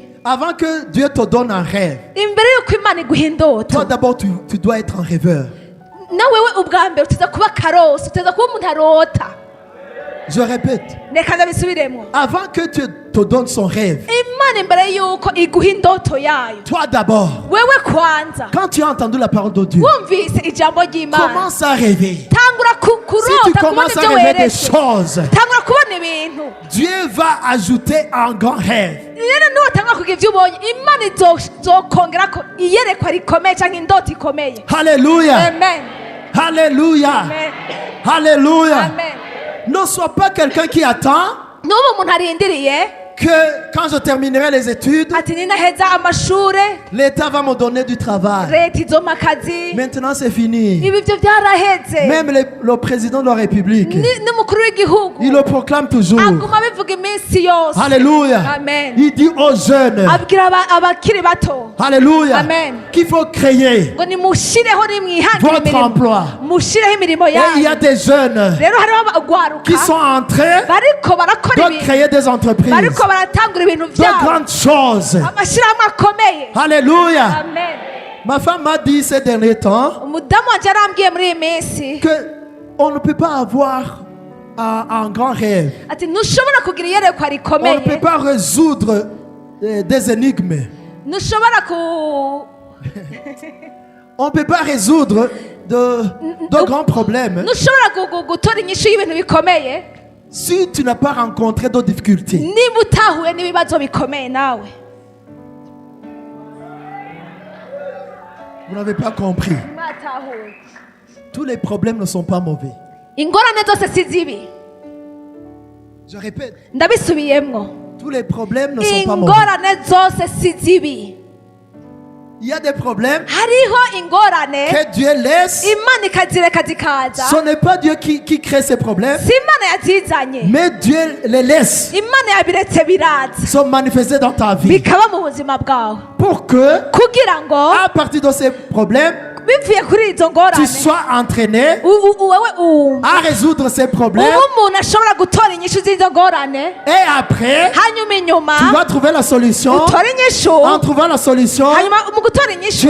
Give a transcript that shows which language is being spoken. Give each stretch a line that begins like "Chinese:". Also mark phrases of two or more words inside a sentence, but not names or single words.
French: Avant que Dieu te donne un rêve,
Rundi: Imbere yuko Imana iguha indoto,
French: toi d'abord tu dois être un rêveur.
Rundi: na wewe ubwa mbere uteza kuba karosi, uteza kuba umuntu arota.
French: Je répète.
Rundi: Reka ndabisubiremo.
French: Avant que Dieu te donne son rêve,
Rundi: Imana imbere yuko iguha indoto yayo,
French: toi d'abord,
Rundi: wewe kwanza
French: quand tu as entendu la parole de Dieu,
Rundi: wumvise ijambo ry'Imana,
French: commence à rêver.
Rundi: tangura
French: Si tu
Rundi: kurota, kubona
French: commences à
Rundi: ibyo
French: rêver des
Rundi: weretse,
French: choses,
Rundi: tangura kubona ibintu.
French: Dieu va ajouter un grand rêve.
Rundi: Rero nuwatangura kugira ibyo ubonye, Imana izokongerako iyerekwa rikomeye cyangwa indoto ikomeye.
French: Alléluia. Amen. Alléluia. Amen. Alléluia. Amen. Ne sois pas quelqu'un qui attend
Rundi: N'ubu umuntu arindiriye
French: que quand je terminerai les études,
Rundi: ati ninaheza amashure
French: l'État va me donner du travail.
Rundi: leta izompa akazi.
French: Maintenant, c'est fini.
Rundi: Ibi byo byaraheze.
French: Même le président de la République,
Rundi: N'umukuru w'igihugu
French: il le proclame toujours.
Rundi: aguma abivuga iminsi yose.
French: Alléluia. Amen. Il dit aux jeunes,
Rundi: Abwira abakiri bato
French: Alléluia, Amen. qu'il faut créer
Rundi: ngo nimushireho nimwihangire
French: votre
Rundi: imirimo,
French: emploi.
Rundi: mushireho imirimo
French: Et il y a
Rundi: yanyu.
French: des jeunes
Rundi: Rero hariho abagwaruka
French: qui sont en train
Rundi: bariko barakora
French: de
Rundi: ibintu,
French: créer des entreprises,
Rundi: bariko baratangura ibintu
French: de
Rundi: byabo,
French: grandes choses.
Rundi: amashyirahamwe akomeye.
French: Alléluia. Amen. Ma femme m'a dit ces derniers temps
Rundi: Umudamu wanje arambwiye muri iyi minsi
French: que on ne peut pas avoir un grand rêve.
Rundi: ati ntushobora kugira iyerekwa
French: On ne
Rundi: rikomeye,
French: peut pas résoudre des énigmes.
Rundi: ntushobora
French: On ne peut pas résoudre de grands problèmes
Rundi: ntushobora gutora inyishu y'ibintu bikomeye
French: si tu n'as pas rencontré de difficultés.
Rundi: niba utahuye n'ibibazo bikomeye nawe.
French: Vous n'avez pas compris.
Rundi: Mwatahuye.
French: Tous les problèmes ne sont pas mauvais.
Rundi: Ingorane zose si zibi.
French: Je répète,
Rundi: Ndabisubiyemwo.
French: tous les problèmes ne sont pas mauvais.
Rundi: Ingorane zose si zibi.
French: Il y a des problèmes
Rundi: Hariho ingorane
French: que Dieu laisse.
Rundi: Imana ikazireka zikaza.
French: Ce n'est pas Dieu qui crée ces problèmes,
Rundi: Si Imana yazizanye,
French: mais Dieu les laisse
Rundi: Imana yabiretse biraza
French: se manifester dans ta vie
Rundi: bikaba mu buzima bwawe
French: pour que,
Rundi: kugira ngo
French: à partir de ces problèmes,
Rundi: bivuye kuri izo
French: tu
Rundi: ngorane
French: sois entraîné
Rundi: wewe uwumva
French: à résoudre ces problèmes.
Rundi: ubu umuntu ashobora gutora inyishu z'izo ngorane,
French: Et après,
Rundi: hanyuma inyuma
French: tu vas trouver la solution.
Rundi: utore inyishu,
French: En trouvant la solution,
Rundi: hanyuma mu gutora inyishu